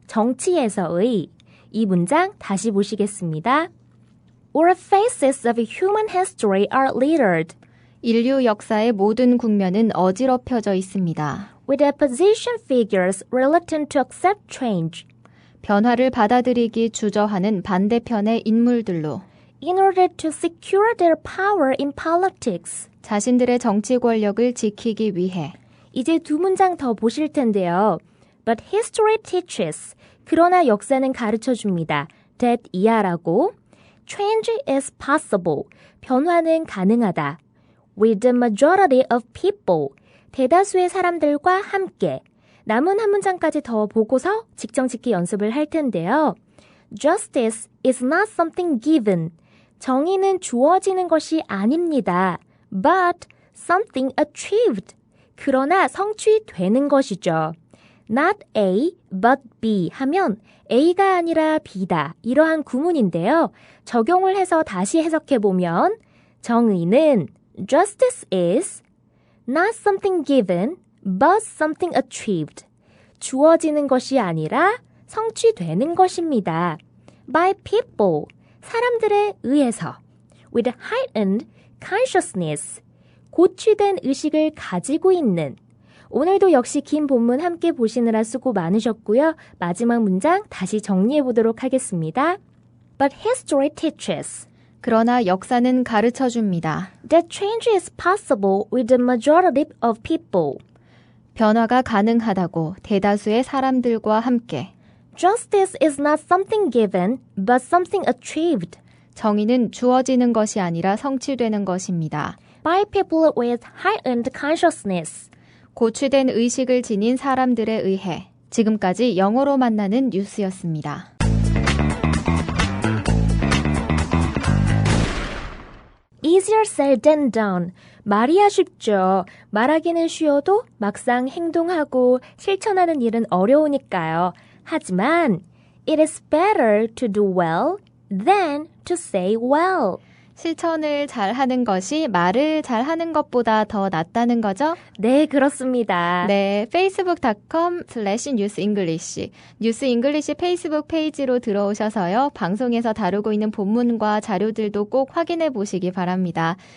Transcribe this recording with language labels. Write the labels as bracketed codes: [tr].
[ko] 정치에서의. 이 문장 다시 보시겠습니다. [en] All phases of human history are littered [ko] 인류 역사의 모든 국면은 어지럽혀져 있습니다. [en] with opposition figures reluctant to accept change. [ko] 변화를 받아들이기 주저하는 반대편의 인물들로 [en] In order to secure their power in politics. [ko] 자신들의 정치 권력을 지키기 위해 이제 두 문장 더 보실 텐데요. [en] But history teaches. [ko] 그러나 역사는 가르쳐줍니다. [en] that [ko] 이하라고. [en] Change is possible. [ko] 변화는 가능하다. [en] With the majority of people. [ko] 대다수의 사람들과 함께. 남은 한 문장까지 더 보고서 직정 짓기 연습을 할 텐데요. [en] Justice is not something given. [ko] 정의는 주어지는 것이 아닙니다. [en] But something achieved. [ko] 그러나 성취되는 것이죠. Not A, but B 하면 A가 아니라 B다. 이러한 구문인데요. 적용을 해서 다시 해석해보면 정의는 [en] Justice is not something given, but something achieved. [ko] 주어지는 것이 아니라 성취되는 것입니다. [en] By people, [ko] 사람들에 의해서. [en] With heightened consciousness, [ko] 고취된 의식을 가지고 있는. 오늘도 역시 긴 본문 함께 보시느라 수고 많으셨고요. 마지막 문장 다시 정리해 보도록 하겠습니다. [en] But history teaches. [ko] 그러나 역사는 가르쳐줍니다. [en] That change is possible with the majority of people. [ko] 변화가 가능하다고 대다수의 사람들과 함께. [en] Justice is not something given, but something achieved. [ko] 정의는 주어지는 것이 아니라 성취되는 것입니다. [en] By people with heightened consciousness. [ko] 고취된 의식을 지닌 사람들에 의해. 지금까지 영어로 만나는 뉴스였습니다. [en] Easier said than done. [ko] 말이야 쉽죠. 말하기는 쉬워도 막상 행동하고 실천하는 일은 어려우니까요. [en] 하지만 it is better to do well than to say well. [ko] 실천을 잘하는 것이 말을 잘하는 것보다 더 낫다는 거죠? 네, 그렇습니다. 네, facebook.com/newsenglish 뉴스잉글리시 페이스북 페이지로 들어오셔서요. 방송에서 다루고 있는 본문과 자료들도 꼭 확인해 보시기 바랍니다.